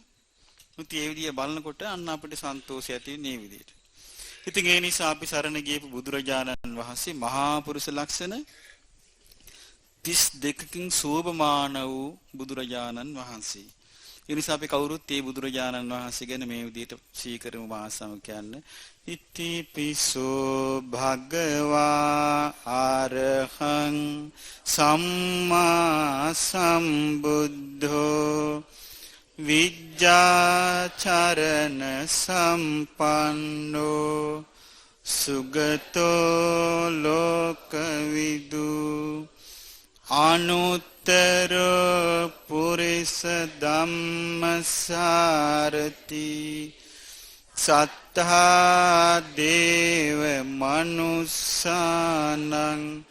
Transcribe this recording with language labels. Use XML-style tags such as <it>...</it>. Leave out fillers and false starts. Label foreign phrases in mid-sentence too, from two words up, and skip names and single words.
<si>මුත් ඒ විදිය බලනකොට අන්න අපිට සන්තෝෂය ඇති වෙන්නේ මේ විදියට. ඉතින් ඒ නිසා අපි සරණ ගියපු බුදුරජාණන් වහන්සේ මහා පුරුෂ ලක්ෂණ 32කින් සෝභමාන වූ බුදුරජාණන් වහන්සේ. ඒ නිසා අපි කවුරුත් මේ බුදුරජාණන් වහන්සේ ගැන මේ විදියට සීකරමු මාසම කියන්නේ</si> <pi>ඉති පිසෝ භගවා අරහං සම්මා සම්බුද්ධෝ විජ්ජාචරණ සම්පන්නෝ සුගතෝ ලෝකවිදු අනුත්තර පුරිස ධම්මසාරති සත්තා දේව මනුස්සානං</pi>